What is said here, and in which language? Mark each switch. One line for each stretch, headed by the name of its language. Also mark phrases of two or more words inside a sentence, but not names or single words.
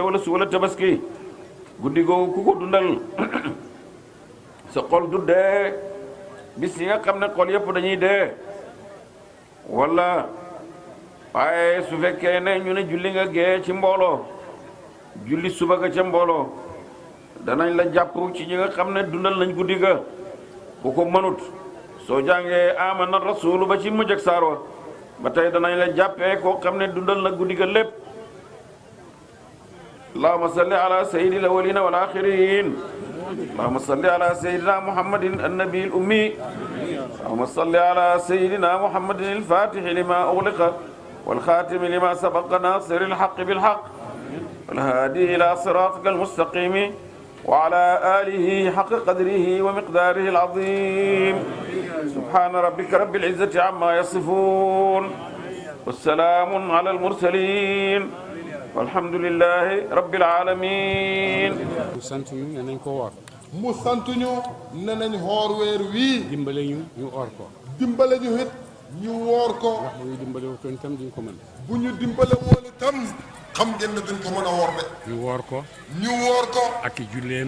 Wolof: wala suba la tabaski guddi googu ku ko dundal sa xol du dee bis yi nga xam ne xol yëpp dañuy dee wala waaye su fekkee ne ñu ne julli nga gee ci mbooloo julli suba ga ca mbooloo danañ la jàpp ci ñi nga xam ne dundal nañ guddi ga ku ko mënut soo jàngee
Arabic: آمن الرسول
Wolof: ba ci mujj ak saar wa ba tey danañ la jàppee koo xam ne dundal na guddi ga lépp
Arabic: اللهم صل على سيد الأولين والآخرين اللهم صل على سيدنا محمد النبي الأمي اللهم صل على سيدنا محمد الفاتح لما أغلق والخاتم لما سبق ناصر الحق بالحق والهادي إلى صراطك المستقيم وعلى آله حق قدره ومقداره العظيم سبحان ربك رب العزة عما يصفون والسلام على المرسلين والحمد لله رب العالمين
Wolof: mu sant ñu ne nañ xoor weer wii dimbale ñu oor ko dimbale ñu it ñu woor ko ndax bu ñu dimbale wutoon itam duñ ko mën bu ñu dimbale woon itam xam ngeen ne duñ ko mën a woor de ñu woor ko ñu woor ko ak i julleem